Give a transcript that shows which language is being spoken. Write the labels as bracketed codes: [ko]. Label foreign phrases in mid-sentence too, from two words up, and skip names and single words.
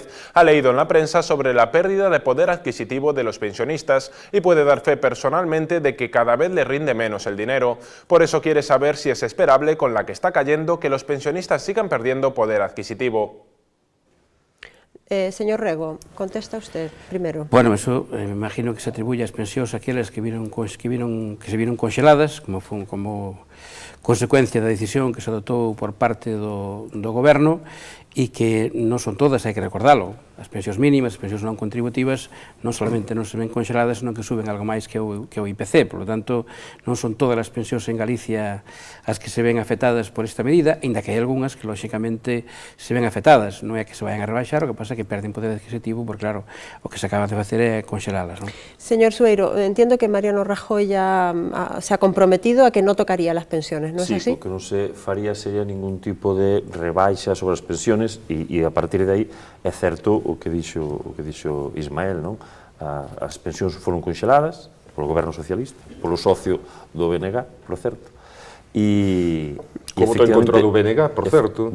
[es] Ha leído en la prensa sobre la pérdida de poder adquisitivo de los pensionistas y puede dar fe personalmente de que cada vez le rinde menos el dinero. Por eso quiere saber si es esperable, con la que está cayendo, que los pensionistas sigan perdiendo poder adquisitivo. Señor Rego, contesta usted primero. [gl] Bueno, eso me imagino que se atribuye ás pensións aquelas que se vieron conxeladas como consecuencia da decisión que se adoptou por parte do goberno e que non son todas, hai que recordalo. As pensións mínimas, as pensións non contributivas, non solamente non se ven conxeladas, senón que suben algo máis que o IPC. [es] Por lo tanto, [gl] non son todas as pensións en Galicia as que se ven afectadas por esta medida, ainda que hai algunhas que, lóxicamente, se ven afectadas. Non é que se vayan a rebaixar, o que pasa é que perden poder adquisitivo, porque, claro, o que se acaba de facer é conxelalas, non? [es] Señor Sueiro, entiendo que Mariano Rajoy ya se ha comprometido a que no tocaría las pensiones, ¿no es así? [gl] Sí, o que non se faría sería ningún tipo de rebaixa sobre as pensiones e a partir de aí é certo o que dixo Ismael, non? As pensións foron conxeladas polo goberno socialista, polo socio do BNG, por certo. Como está en contra do BNG, por certo?